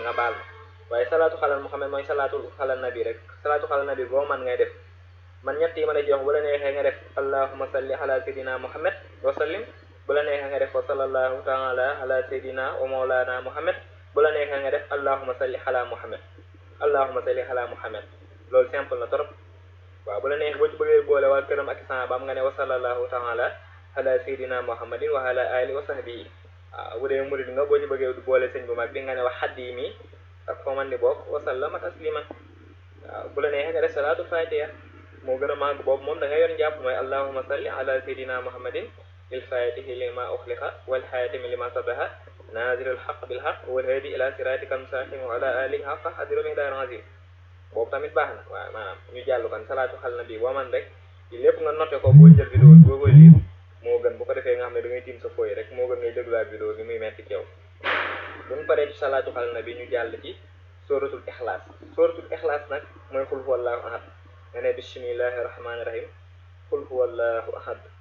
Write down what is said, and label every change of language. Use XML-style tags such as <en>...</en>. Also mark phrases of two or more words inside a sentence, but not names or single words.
<wo>nga baal ma waaye salaatu xalal Muhammad mooy salaatu xalal nabi rek salaatu xalal nabi boo man ngay def man ñett yi ma la ci wax bu la neexee nga def</wo> <ar>اللهم صل على سيدنا محمد وسلم</ar> <wo>bu la neexee nga def</wo> <ar>وصلى الله تعالى على سيدنا ومولانا محمد</ar> <wo>bu la neexee nga def</wo> <ar>اللهم صل على محمد اللهم صل على محمد</ar> <wo>loolu simple na trop waaw bu la neexee boo ci bëggee boole waa këram ak sahabaam nga ne</wo> <ar>وصلى الله تعالى على سيدنا محمد وعلى آله وصحبه</ar> <wo>waaw bu dee murid nga boo ci bëggee boole sëñ bu mag bi nga ne wax xaddiimi ak foo man di bokk</wo> <ar>وسلم تسليما</ar> <wo>waaw bu la neexee nga def salaatu fatiha moo gën a màgg boobu moom da nga yor njàpp mooy</wo> <ar>اللهم صل على سيدنا محمد الفاتح لما أغلق والخاتم لما سبق ناصر الحق بالحق والهادي إلى صراطك المستقيم وعلى آله حق قدره ومقداره العظيم</ar> <wo>boobu tamit baax na waaw maanaam ñu jàll kon salaatu xal nabi boo man rek yi lépp nga noté ko boo jël vidéo boo koy lire moo gën bu ko defee nga xam ne da ngay tiim sa fooy rek moo gën ngay dégluwaat vidéo bi muy metti ci yow buñ paree ci salaatu xal nabi ñu jàll ci suratul ixlaas nag mooy</wo> <ar>قل هو الله أحد</ar> <wo>nga ne</wo> <ar>بسم الله الرحمن الرحيم قل هو الله أحد</ar>